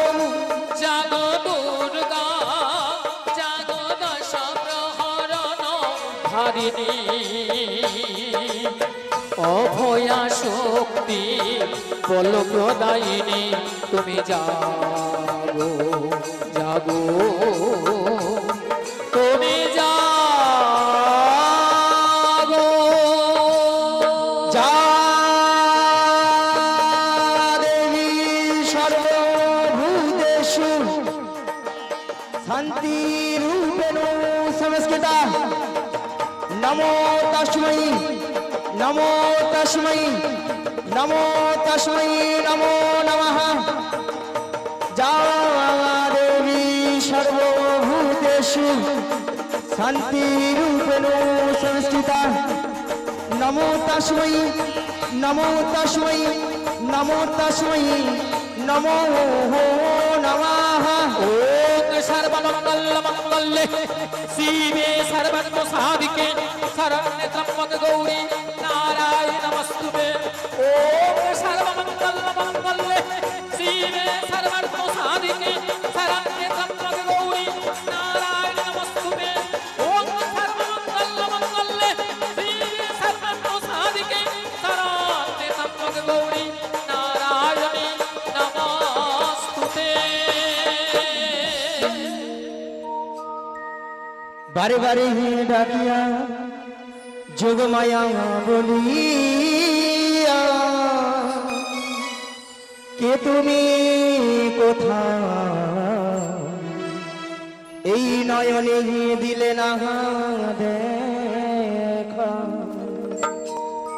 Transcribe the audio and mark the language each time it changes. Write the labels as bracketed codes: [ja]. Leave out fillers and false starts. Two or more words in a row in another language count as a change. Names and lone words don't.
[bn] জাগো দুর্গা, জাগো দশ প্রহরণ ধারিণী, অভয়া শক্তি বল প্রদায়িনী, তুমি জাগো জাগো তুমি জাগো। [sa] যা দেবী সর্বভূতেষু শান্তিরূপেণ সংস্কৃতা, নমো তস্मै নমো তস্मै নমো তস্मै নমো নমঃ। যা দেবী সর্বভূতেষু শান্তিরূপেণ সংস্থিতা, নমো তস্मै নমো তস্मै নমো তস্मै নমো নমঃ। ওম সর্বমঙ্গল মঙ্গলে শিবে সর্বত্র সাধিকে শরণ্যে ত্র্যম্বকে গৌরী নারায়ণী নমস্তুতে। ওম সর্বমঙ্গল মঙ্গলে শিবে সর্বত্র সাধিকে শরণ্যে ত্র্যম্বকে গৌরী নারায়ণী নমস্তুতে। ওম সর্বমঙ্গল মঙ্গলে শিবে সর্বত্র সাধিকে শরণ্যে ত্র্যম্বকে গৌরী নারায়ণী নমস্তুতে। [bn] বারে বারে ডাকিয়া যোগমায়া বলিয়া, কে তুমি কোথায়, এই নয়নে দিলে না দেখা।